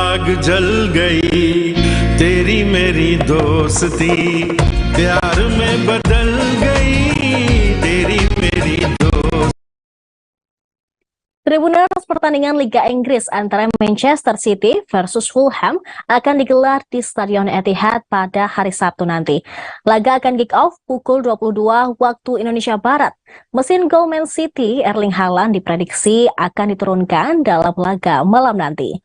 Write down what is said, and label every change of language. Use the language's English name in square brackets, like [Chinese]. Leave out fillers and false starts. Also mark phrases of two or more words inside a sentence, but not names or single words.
[Hindi] जल गई तेरी मेरी दोस्ती प्यार में बदल गई तेरी मेरी दोस्ती. [Indonesian] Tribuners, pertandingan Liga Inggris antara Manchester City versus Fulham akan digelar di Stadion Etihad pada hari Sabtu nanti. Laga akan [English] kick off [Indonesian] pukul 22 waktu Indonesia Barat. Mesin gol Man City, Erling Haaland, diprediksi akan diturunkan dalam laga malam nanti.